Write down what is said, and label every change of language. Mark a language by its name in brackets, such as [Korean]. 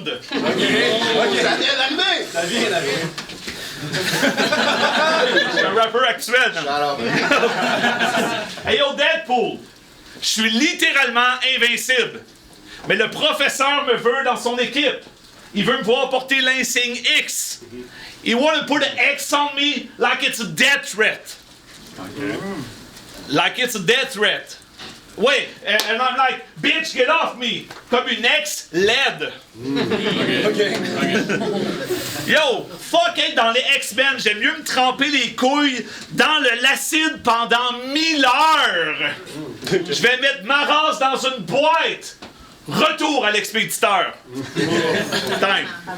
[French] Ok, ça vient d'arriver. Ça vient d'arriver. C'est un rappeur actuel. Hey yo, Deadpool, je suis littéralement invincible. Mais le professeur me veut dans son équipe. Il veut me voir porter l'insigne X. [English] He wanna put an X on me like it's a death threat. Okay. Like it's a death threat. Wait, and I'm like, bitch, get off me! [French] Comme une ex LED. Okay. Yo, fuck être dans les X-Men, j'aime mieux me tremper les couilles dans l'acide pendant 1000 heures. Je vais mettre ma race dans une boîte. Retour à l'expéditeur. Time.